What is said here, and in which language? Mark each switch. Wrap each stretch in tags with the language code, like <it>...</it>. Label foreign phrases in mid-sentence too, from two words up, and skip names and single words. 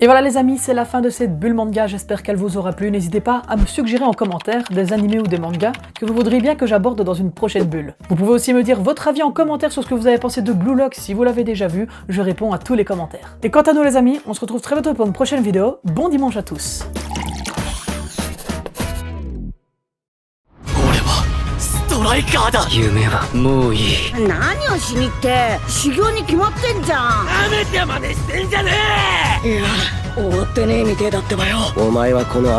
<fr>Et voilà les amis, c'est la fin de cette bulle manga, j'espère qu'elle vous aura plu. N'hésitez pas à me suggérer en commentaire des animés ou des mangas que vous voudriez bien que j'aborde dans une prochaine bulle. Vous pouvez aussi me dire votre avis en commentaire sur ce que vous avez pensé de Blue Lock si vous l'avez déjà vu, je réponds à tous les commentaires. Et quant à nous les amis, on se retrouve très bientôt pour une prochaine vidéo, bon dimanche à tous.</fr> <ja>ストライカーだ。夢はもういい。何をしにって修行に決まってんじゃん。なめてまでしてんじゃねえ。いや終わってねえみてえだってばよ。</ja>